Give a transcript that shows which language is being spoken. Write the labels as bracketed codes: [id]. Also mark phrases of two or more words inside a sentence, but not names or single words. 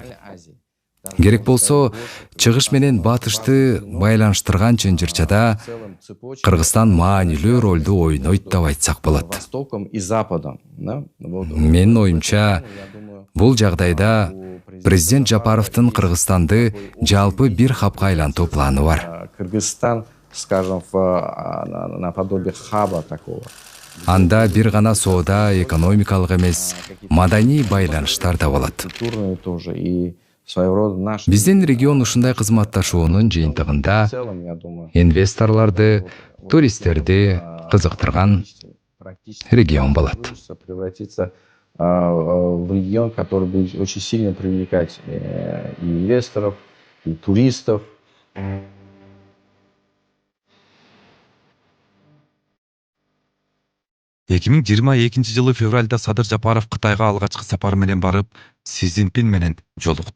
[ky] Керек болсо, чыгыш менен батышты байланыштырган чынжырчада Кыргызстан маанилүү ролду ойнойт деп айтсак болот. Менин оюмча, бул жагдайда президент Жапаровдун Кыргызстанды жалпы бир хапка айлантуу планы бар. [ru] Кыргызстан скажем, наподобие хаба такого. [ky] Анда бир гана соода, экономикалык эмес, маданий байланыштар да болот. [ru] Культурные тоже и своего рода наши. [ky] Биздин регион ушундай кызматташуунун жыйынтыгында [ru] В целом, я думаю, [ky] инвесторлорду, туристтерди кызыктырган практически регион болот. [ru] превратиться в регион, который будет очень сильно привлекать и инвесторов, и туристов. [ky] 2022 жылы февралда Садыр Жапаров Кытайга алгачкы сапары менен барып, Си Цзиньпин менен жолукту.